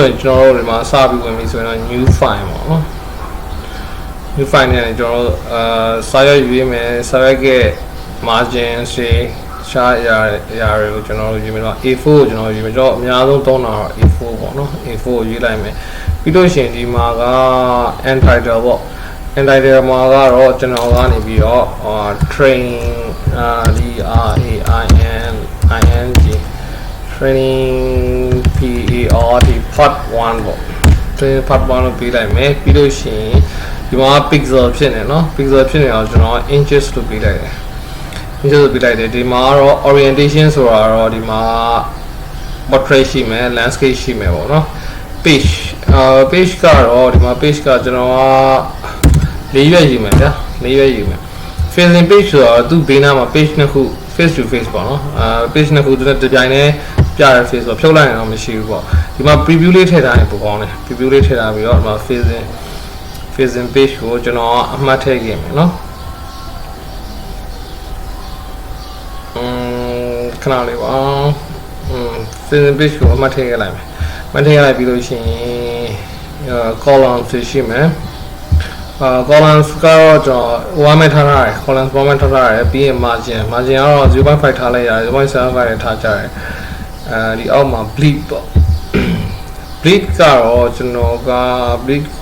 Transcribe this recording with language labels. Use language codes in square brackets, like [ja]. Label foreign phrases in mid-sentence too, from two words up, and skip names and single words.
[my] ရင်ကျွန်တော်တို့ဒီမှာစပြီးဝင်ပြီဆိုရင်တော့ [en] new file [my] ပေါ့နော် [en] new file [my] နဲ့ကျွန်တော်တို့စာရွက်ယူရမယ်စာရွက်က margin တွေရှားရတွေကိုကျွန်တော်တို့ယူမယ်တော့ A4 ကိုကျွန်တော်ယူမယ်တော့အများဆုံးသုံးတာတော့ A4 ပေါ့နော် A4 ကိုယူလိုက်မယ်ပြီးလို့ရှိရင်ဒီမှာက entitle ပေါ့ entitle မှာကတော့ကျွန်တော်ကနေပြီးတော့ training [en] training part 1 [my] ပေါ့ [en] training part 1 [my] လို့ပေးလိုက်မယ်ပြီးလို့ရှိရင်ဒီမှာ pixel ဖြစ်နေเนาะ pixel ဖြစ်နေအောင်ကျွန်တော် inches လို့ပေး လိုက်တယ်inches လို့ပေးလိုက်တယ်ဒီမှာတော့ orientation ဆိုတာတော့ဒီမှာ portrait ရှိမယ် landscape ရှိမယ်ပေါ့เนาะ [en] page page [my] ကတော့ဒီမှာ page ကကျွန်တော်က၄ရွက်ယူမယ်ဗျာ၄ရွက်ယူမယ် [en] facing page [my] ဆိုတော့သူ့ဘေးနားမှာ page နှစ်ခု [en] face to face [my] ပေါ့နော်page နှစ်ခုတစ်ပြိုင်တည်းပြရ face ဆိုဖြုတ်လိုက်ရင်တော့မရှိဘူးပေါ့ဒီမှာ preview လေးထည့်ထားရင်ပိုကောင်းတယ် preview လေးထည့်ထားပြီးတော့ဒီမှာ [en] facing page [my] ကိုကျွန်တော်အမှတ်ထည့်ခဲ့မယ်နော် ခဏလေးပါ [en] facing page [my] ကိုအမှတ်ထည့်ခဲ့လိုက်မယ်အမှတ်ထည့်ခဲ့လိုက်ပြီးလို့ရှိရင် column ရှိမယ်columns ကတော့ကျွန်တော် one မဲ့ထားထားတယ် columns 1 မဲ့ထားထားတယ်ပြီးရင် margin ကတော့ 0.5 ထားလိုက်ရတယ် 0.75 နဲ့ထားကြတယ်ဒီအောက်မှာ bleed ပေါ့ bleed ကတော့ကျွန်တော်က bleed